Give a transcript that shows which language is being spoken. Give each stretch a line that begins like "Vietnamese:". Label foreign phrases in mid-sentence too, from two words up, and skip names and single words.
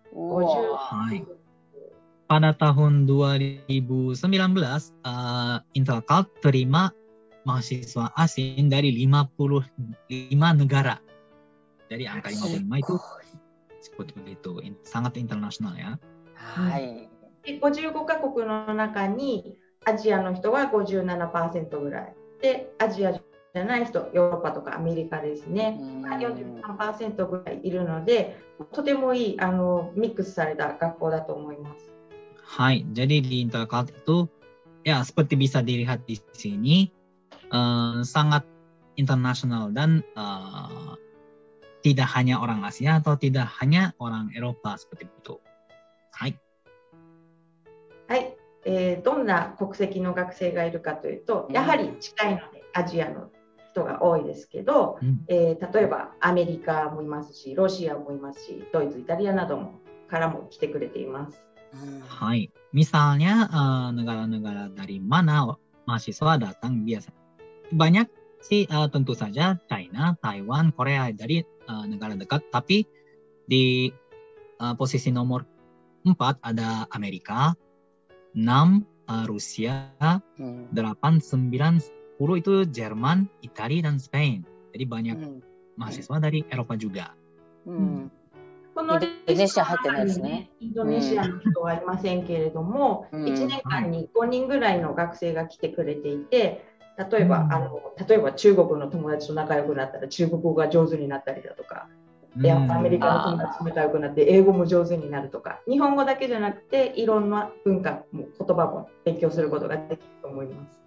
Indonesian: Pada tahun 2019, Intercalt terima mahasiswa asing dari 55 negara. Jadi angka 55 itu seperti itu. Sangat internasional ya.
Japanese: はい。で55カ国の中にアジアの人は 57% ぐらいで、アジアじゃない人、ヨーロッパとかアメリカですね、43% ぐらいいるので、とてもいいミックスされた学校だと思います。
Indonesian: はい、jadi di Intercult itu ya seperti bisa dilihat di sini sangat internasional dan tidak hanya orang Asia atau tidak hanya orang Eropa seperti itu.
Japanese: はい。はい。どんな国籍の学生がいるかというと、やはり近いのでアジアの人が多いですけど、例えばアメリカもいますし、ロシアもいますし、ドイツ、イタリアなどからも来てくれています。
Indonesian: はい。Misalnya negara-negara dari mana mahasiswa datang biasa. Banyak sih tentu saja China, Taiwan, Korea dari negara dekat, tapi di posisi nomor 4 ada Amerika, 6 Rusia, 8, 9, 10 itu Jerman, Italia, dan Spain. Jadi banyak mahasiswa dari Eropa juga.
Japanese: このインドネシア入ってないですね。インドネシアの人はいませんけれども、1年間に5人ぐらいの学生が来てくれていて、例えば中国の友達と仲良くなったら中国語が上手になったりだとか、アメリカの友達と仲良くなって英語も上手になるとか、日本語だけじゃなくていろんな文化も言葉も勉強することができると思います。